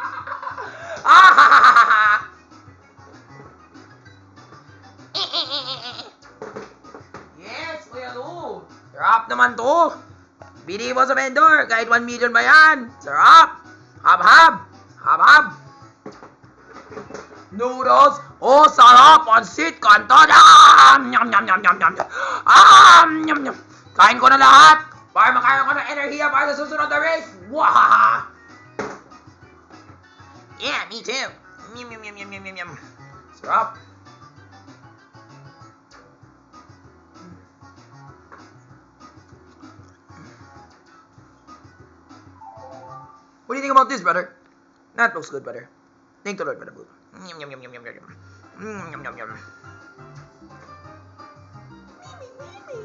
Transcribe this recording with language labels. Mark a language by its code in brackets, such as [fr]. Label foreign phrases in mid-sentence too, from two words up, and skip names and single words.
[en] Yes, Kuya Lu. [tl] Sarap naman to. Bili mo sa vendor, kahit 1 million ba yan. Sarap. Habhab. Habhab. Noodles. Oh, sarap. Pansit. Kantada. Nyam, nyam, nyam, nyam, nyam. Nyam, nyam. Kain ko na lahat. Para makaroon ko ng enerhiya para sa susunod na race. [en] Wahaha. Yeah, me too. Yum, yum, yum, yum, yum, yum, yum. [tl] Sarap. [en] What do you think about this, brother? That looks good, brother. Thank the Lord for the food. Yum, yum, yum, yum, yum, yum, yum. Yum, yum, yum. Mimi.